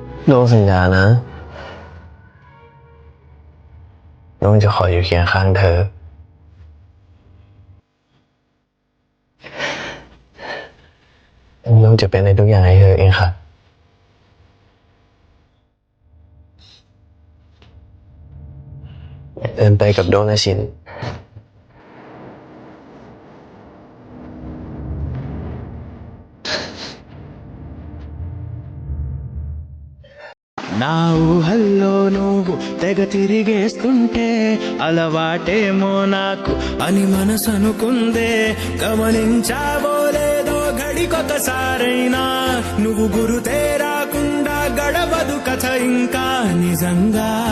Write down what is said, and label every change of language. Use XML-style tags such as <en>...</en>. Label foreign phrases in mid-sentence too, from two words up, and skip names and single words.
<th>น้องสัญญานะน้องจะคอยอยู่เคียงข้างเธอน้องจะเป็นในทุกอย่างให้เธอเองค่ะเดินไปกับโดนและชิน</th> <te>నా ఊహల్లో నువ్వు తెగ తిరిగేస్తుంటే అలవాటేమో నాకు అని మనసు అనుకుందే గమనించావో లేదో గడికొకసారైనా నువ్వు గురుతే రాకుండా గడవదు కథ ఇంకా నిజంగా</te>